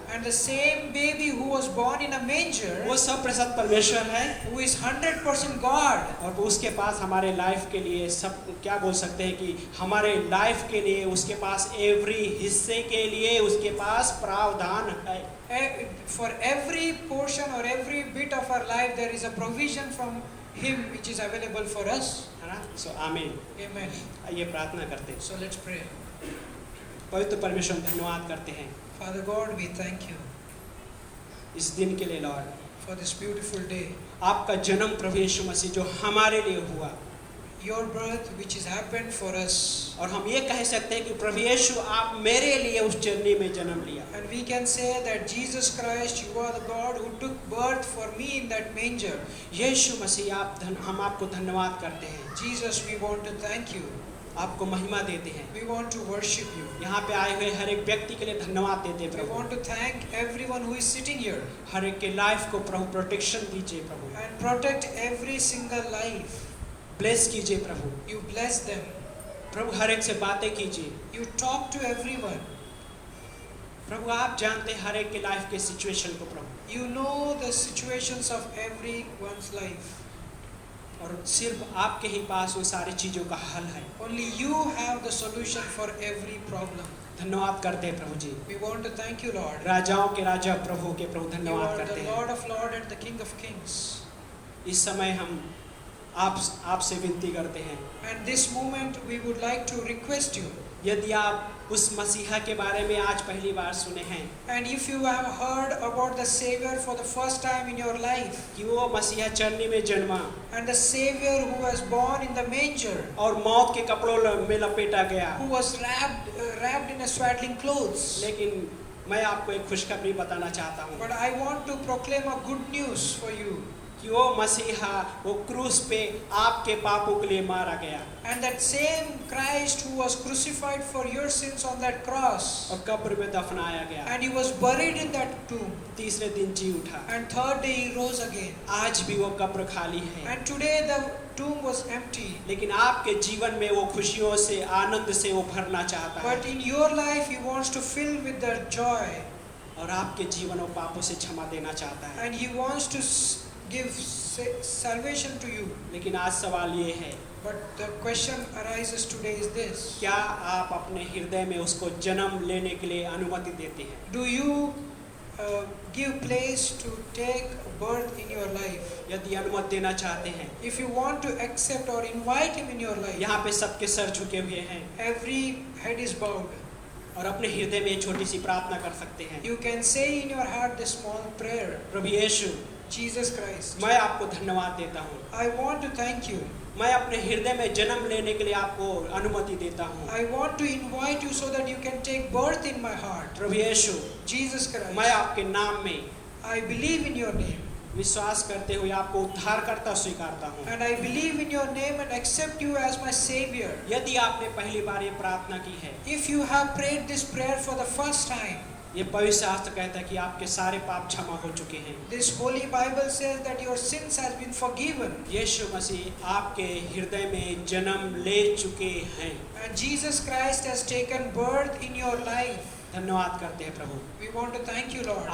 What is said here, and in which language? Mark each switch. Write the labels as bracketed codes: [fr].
[en] and the same baby who was born in a manger, [hi] वो 100% परमेश्वर है, [en] who is 100% God, [hi] और वो उसके पास हमारे लाइफ के लिए सब क्या बोल सकते हैं कि हमारे लाइफ के लिए उसके पास एवरी हिस्से के लिए उसके पास प्रावधान है। [en] for every portion or every bit of our life there is a provision from him which is available for us. [hi] है ना? सो आमीन। [en] Amen. [hi] आइए प्रार्थना करते हैं। [en] So let's pray. [hi] पवित्र परमेश्वर धन्यवाद करते हैं [en] Father God, we thank you [hi] इस दिन के लिए Lord, [en] for this beautiful day. [hi] आपका जन्म प्रभु यीशु मसीह जो हमारे लिए हुआ, [en] Your birth which has happened for us. [hi] और हम ये कह सकते हैं कि प्रभु यीशु आप मेरे लिए उस जर्नी में जन्म लिया। [en] And we can say that Jesus Christ, you are the God who took birth for me in that manger. [hi] यीशु मसीह हम आपको धन्यवाद करते हैं, [en] Jesus, we want to thank you. [hi] आपको महिमा देते हैं। [en] We want to worship you. [hi] यहाँ पे आए हुए हर एक व्यक्ति के लिए धन्यवाद देते हैं [en] We [hi] Prabhu. [en] want to thank everyone who is sitting here [hi] हर एक के लाइफ को प्रभु प्रोटेक्शन दीजिए प्रभु, [en] and protect every single life. [hi] Bless कीजिए प्रभु। [en] You bless them. [hi] प्रभु हर एक से बातें कीजिए [en] You talk to everyone. [hi] प्रभु। आप जानते हैं हर एक के लाइफ के सिचुएशन को प्रभु, [en] You know the situations of everyone's life. [hi] और सिर्फ आपके ही पास वो सारी चीजों का हल है। [en] Only you have the solution for every problem. [hi] धन्यवाद करते हैं प्रभु जी। [en] We want to thank you, Lord. [hi] राजाओं के राजा प्रभु के प्रभु [en] You [hi] धन्यवाद [en] are [hi] करते [en] the [hi] हैं। [en] Lord of Lords and the King of Kings. [hi] इस समय हम आपसे विनती करते हैं, [en] And this moment we would like to request you. [hi] यदि आप उस मसीहा के बारे में आज पहली बार सुने हैं [en] And if you have heard about the Savior for the first time in your life, [hi] कि वो मसीहा चरनी में जन्मा [en] and the Savior who was born in the manger, [hi] और मौत के कपड़ों में लपेटा गया, [en] who was wrapped in a swaddling clothes. [hi] लेकिन मैं आपको एक खुशखबरी बताना चाहता हूँ [en] But I want to proclaim a good news for you. [hi] कि वो मसीहा वो क्रूस पे आपके पापों के लिए मारा गया, [en] And that same Christ who was crucified for your sins on that cross, [hi] और कब्र में दफनाया गया, [en] and he was buried in that tomb, [hi] तीसरे दिन जी उठा। [en] and third day he rose again. [hi] आज भी वो कब्र खाली है, [en] And today the tomb was empty. [hi] लेकिन आपके जीवन में वो खुशियों से आनंद से वो भरना चाहता है, [en] But in your life he wants to fill with the joy, [hi] और आपके जीवन वो पापों से क्षमा देना चाहता है। [en] and he wants to give salvation to you. [hi] लेकिन आज सवाल ये है, [en] But the question arises today is this: [hi] क्या आप अपने हृदय में उसको जन्म लेने के लिए अनुमति देते हैं? [en] do you give place to take birth in your life? [hi] यदि अनुमति देना चाहते हैं, [en] If you want to accept or invite him in your life, [hi] यहाँ पे सबके सर झुके हुए हैं [en] every head is bowed. [hi] और अपने हृदय में छोटी सी प्रार्थना कर सकते हैं। [en] You can say in your heart this small prayer: [hi] Prabhu Yeshu, [en] Jesus Christ, [hi] मैं आपको धन्यवाद देता हूँ, [en] I want to thank you. [hi] मैं अपने हृदय में जन्म लेने के लिए आपको अनुमति देता हूँ। [en] I want to invite you so that you can take birth in my heart. [hi] Prabhu Yeshu, [en] Jesus Christ, [hi] मैं आपके नाम में [en] I believe in your name, [hi] विश्वास करते हुए आपको उद्धारकर्ता स्वीकारता हूँ। [en] and I believe in your name and accept you as my Savior. [hi] यदि आपने पहली बार ये प्रार्थना की है, [en] If you have prayed this prayer for the first time, [hi] ये पवित्र शास्त्र कहता है कि आपके सारे पाप क्षमा हो चुके हैं। [en] This holy Bible says that your sins has been forgiven. [hi] यीशु मसीह आपके हृदय में जन्म ले चुके हैं। [en] And Jesus Christ has taken birth in your life. [hi] धन्यवाद करते हैं प्रभु, [en] We want to thank you, Lord.